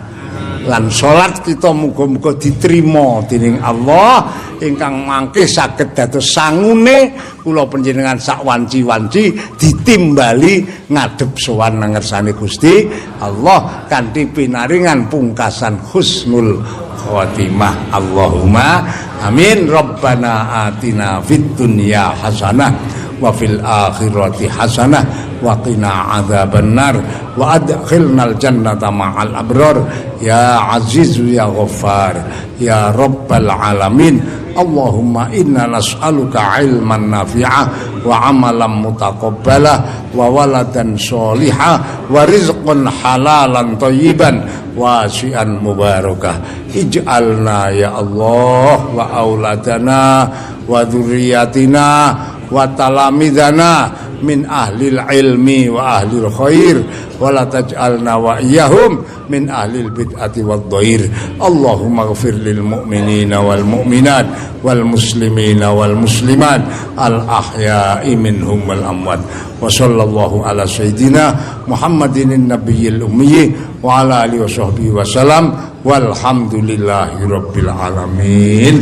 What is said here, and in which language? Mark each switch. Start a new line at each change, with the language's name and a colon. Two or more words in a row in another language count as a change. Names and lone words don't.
Javanese: Lan salat kita muga-muga diterima dening Allah ingkang mangke saged dados sangune kula panjenengan sak wanci-wanci ditimbali ngadhep sowan nang ngersane Gusti Allah kanthi pinaringan pungkasan
Arabic: حسن الخاتمة. اللهم آمين. ربنا آتنا في الدنيا حسنة وفي الآخرة حسنة وقنا عذاب النار وأدخلنا الجنة مع الأبرار يا عزيز يا غفار يا رب العالمين. اللهم إنا نسألك علما نافعا وعملا متقبلا وولدا صالحا ورزقا حلالا طيبا واسعا مباركا. اجعلنا يا الله وأولادنا وذرياتنا وتلاميذنا من أهل العلم وأهل الخير ولا تجعلنا وإياهم من أهل البدعة والضير. اللهم اغفر للمؤمنين والمؤمنات والمسلمين والمسلمات الأحياء منهم والأموات. وصلى الله على سيدنا محمد النبي الأمي وعلى آله وصحبه وسلم والحمد لله رب العالمين.